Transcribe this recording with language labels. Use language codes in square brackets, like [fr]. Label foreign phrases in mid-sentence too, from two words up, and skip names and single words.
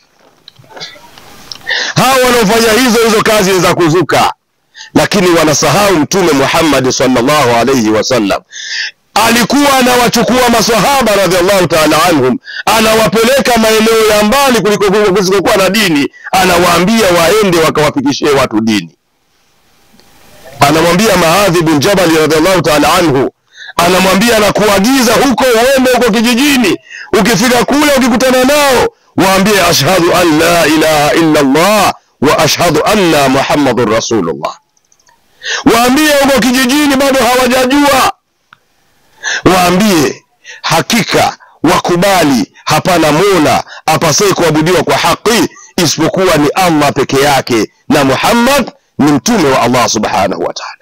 [sw] Hao wanaofanya hizo kazi za kuzuka, lakini wanasahau Mtume Muhammad [ar] صلى الله عليه وسلم [sw] alikuwa anawachukua maswahaba [ar] رضي الله تعالى عنهم, [sw] anawapeleka maeneo ya mbali kuliko na dini, anawaambia waende wakawafikishie watu dini. Anamwambia Muadh bin Jabal [ar] رضي الله تعالى عنه, [sw] anamwambia na kuagiza huko, uende huko kijijini, ukifika kule ukikutana nao waambie [ar] أشهد أن لا إله إلا الله وأشهد أن محمدا رسول الله. [sw] Waambie huko kijijini bado hawajajua, waambie hakika wakubali hapana mola apasaye kuabudiwa kwa haki isipokuwa ni Allah peke yake, na Muhammad ni mtume wa Allah [ar] سبحانه وتعالى.